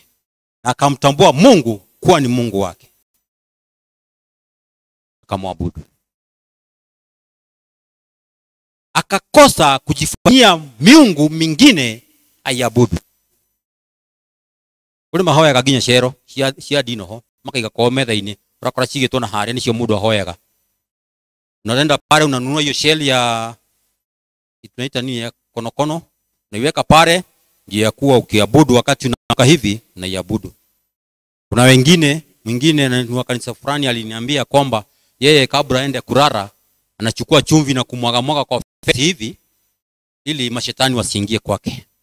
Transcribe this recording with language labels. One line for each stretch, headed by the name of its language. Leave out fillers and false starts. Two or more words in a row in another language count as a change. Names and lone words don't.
Swahili: Na akamtambua Mungu kuwa ni Mungu wake. Akamwabudu. Akakosa kujifanyia miungu mingine ayabudu.
Kikuyu: Ule mahoya gaginya shero cia dino ho makaiga kwa metha-ini urakora cigitwo na haria nicio mundu ahoyaga.
Swahili: Unaenda pale unanunua hiyo shell ya tunaita nini ya konokono, naiweka pale ndio ya kuwa ukiabudu wakati unaka hivi na iabudu. Kuna mwingine na kanisa fulani aliniambia kwamba yeye kabla aende kurara anachukua chumvi na kumwaga kwa feti hivi ili mashetani wasiingie kwake.